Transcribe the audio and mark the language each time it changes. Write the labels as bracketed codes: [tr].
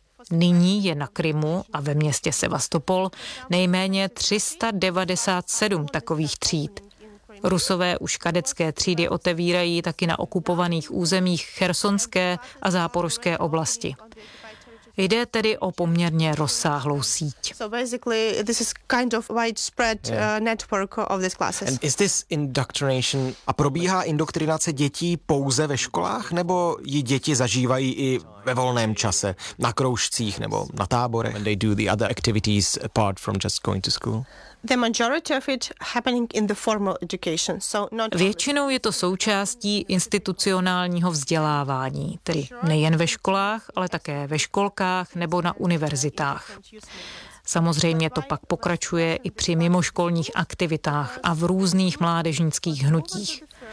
[cs] Nyní je na Krymu a ve městě Sevastopol nejméně 397 takových tříd. Rusové už kadecké třídy otevírají taky na okupovaných územích Chersonské a Záporožské oblasti. Jde tedy o poměrně rozsáhlou síť. [en] So basically this is kind of widespread network of these classes. And is this indoctrination? [cs] A probíhá indoktrinace dětí pouze ve školách nebo ji děti zažívají i ve volném čase, na kroužcích nebo na táborech? [en] And they do the other activities apart from just going to school? The majority of it happening in the formal education. So not. [cs] Většinou je to součástí institucionálního vzdělávání, tedy nejen ve školách, ale také ve školkách nebo na univerzitách. Samozřejmě to pak pokračuje i při mimoškolních aktivitách a v různých mládežnických hnutích.